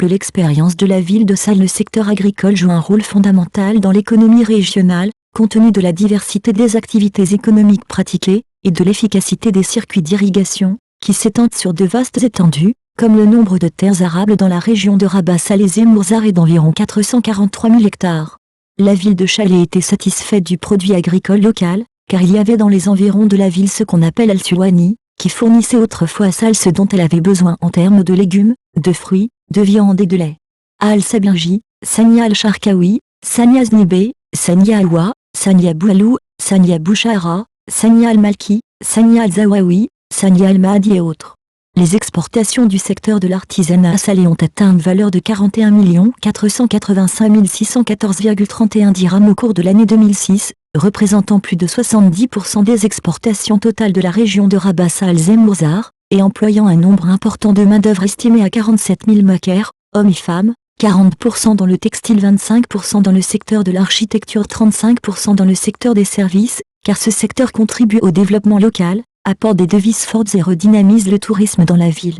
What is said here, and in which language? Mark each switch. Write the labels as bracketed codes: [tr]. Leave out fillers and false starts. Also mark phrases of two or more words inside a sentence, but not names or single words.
[fr] L'expérience de la ville de Salé. Le secteur agricole joue un rôle fondamental dans l'économie régionale, compte tenu de la diversité des activités économiques pratiquées, et de l'efficacité des circuits d'irrigation, qui s'étendent sur de vastes étendues, comme le nombre de terres arables dans la région de Rabat Salé Mourzar est d'environ 443 000 hectares. La ville de Salé était satisfaite du produit agricole local, car il y avait dans les environs de la ville ce qu'on appelle Al-Suwani, qui fournissait autrefois à Salé ce dont elle avait besoin en termes de légumes, de fruits, de viande et de lait. À Al-Sabirji, Sania Al-Sharkawi, Sania Znibé, Sania Alwa, Sania Boualou, Sania Bouchara, Sania Al-Malki, Sania Al-Zawawi, Sania Al-Mahdi et autres. Les exportations du secteur de l'artisanat à Salé ont atteint une valeur de 41 485 614,31 dirhams au cours de l'année 2006, représentant plus de 70% des exportations totales de la région de Rabat Salé Mourzar, et employant un nombre important de main-d'œuvre estimé à 47 000 makers, hommes et femmes, 40% dans le textile, 25% dans le secteur de l'architecture, 35% dans le secteur des services, car ce secteur contribue au développement local, apporte des devises fortes et redynamise le tourisme dans la ville.